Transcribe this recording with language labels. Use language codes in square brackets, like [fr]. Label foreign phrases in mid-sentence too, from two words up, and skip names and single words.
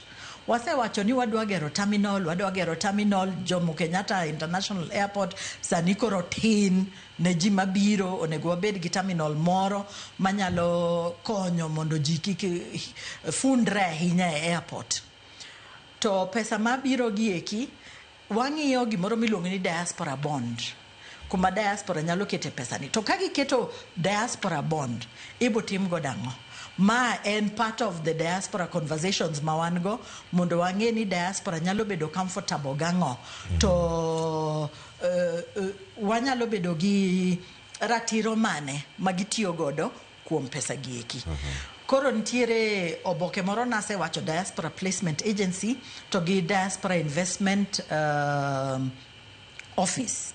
[luo] Wasewacho ni wadwa gero terminal Jomo Kenyatta International Airport sani koro tin ne ji mabiro onego wabed gi terminal moro manyalo konyo mondo ji kik fundre ahinya e airport. To pesa mabiro gieki wang'iyo gimoro miluongo ni [en] diaspora bond. [luo] Kuma diaspora nyalo kete pesa ni. To ka giketo [en] diaspora bond, [luo] ibo tim go dang'o. Ma en [en] part of the diaspora conversations [luo] ma wan go mondo wang'e ni diaspora nyalo bedo comfortable gang'o. To wanyalo bedo gi ratiro mane magitiyo godo kuom pesa gieki. Koro nitiere oboke moro nasewacho Diaspora Placement Agency to gi Diaspora Investment Office.